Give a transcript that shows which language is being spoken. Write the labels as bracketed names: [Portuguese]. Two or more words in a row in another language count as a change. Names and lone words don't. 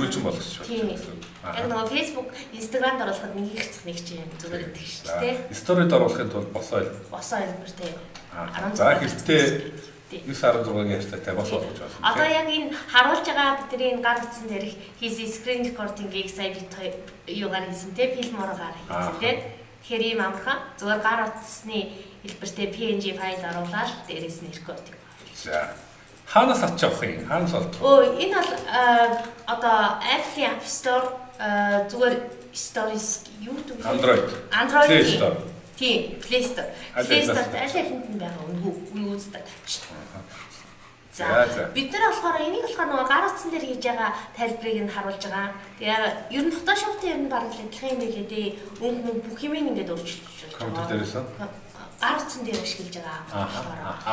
[Mongolian] Дөрвөлжин болгочих жоо. Яг нөгөө Facebook, Instagram-д оруулахад нэг хэрцэх нэг чинь зүгээр байдаг шүү дээ. Story-д оруулахын тулд босоо хэлбэр тий. За хэлтээ 916-гийн харьцаатай босоо болгож байна. Одоо яг энэ харуулж байгаа бидний гар утсан дээрх хийсэн [English] screen recording- [Mongolian] ийг сая бид юугаар хийсэн те фильмороор хийсэн те. Тэгэхээр ийм амархан зүгээр гар утасны хэлбэртэй PNG файл оруулаад дээрээс нь рекординг. За хаанаас авч явах юм? Хаанаас олдох? Энэ бол одоо Apple App Store зүгээр Stories YouTube Android Play Store. Тийм, Play Store. Play Store аль алинд нь байгаа үгүйстэй тавьчихсан. За бид нар болохоор энийг болохоор нөгөө гар утсан дээр хийж байгаа тайлбарыг нь харуулж байгаа. Тэгээ ер нь Photoshop-тэй ер нь бараг л адилхан юм билээ дээ. Өнгө бүх юм ингээд өөрчилж байгаа. Компьютер дээрээс гар утсан дээр ашиглаж байгаа.